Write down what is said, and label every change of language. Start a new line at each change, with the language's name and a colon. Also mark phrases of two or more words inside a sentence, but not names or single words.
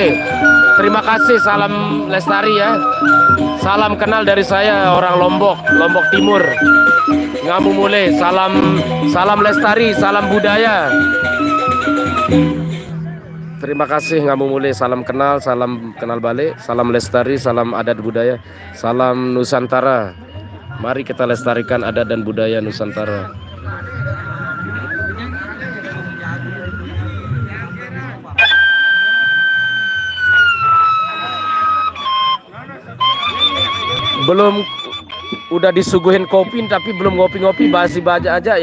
Indonesian: Terima kasih, salam lestari ya. Salam kenal dari saya, orang Lombok Timur. Ngamumule, salam lestari, salam budaya. Terima kasih Ngamumule, salam kenal balik, salam lestari, salam adat budaya, salam Nusantara. Mari kita lestarikan adat dan budaya Nusantara. Belum, udah disuguhin kopi tapi belum ngopi-ngopi, basi baja aja.